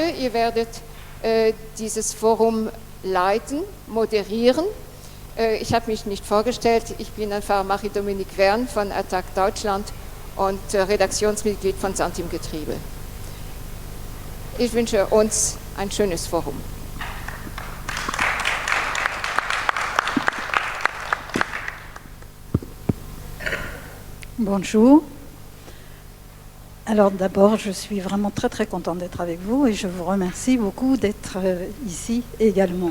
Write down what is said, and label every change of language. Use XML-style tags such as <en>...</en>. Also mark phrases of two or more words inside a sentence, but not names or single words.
<de>Ihr werdet dieses Forum leiten, moderieren. Ich habe mich nicht vorgestellt. Ich bin einfach Marie-Dominique Wern von Attac Deutschland und Redaktionsmitglied von Santim Getriebe. Ich wünsche uns ein schönes Forum.</de> <fr>Bonjour. Alors d'abord, je suis vraiment très très contente d'être avec vous et je vous remercie beaucoup d'être ici également.</fr>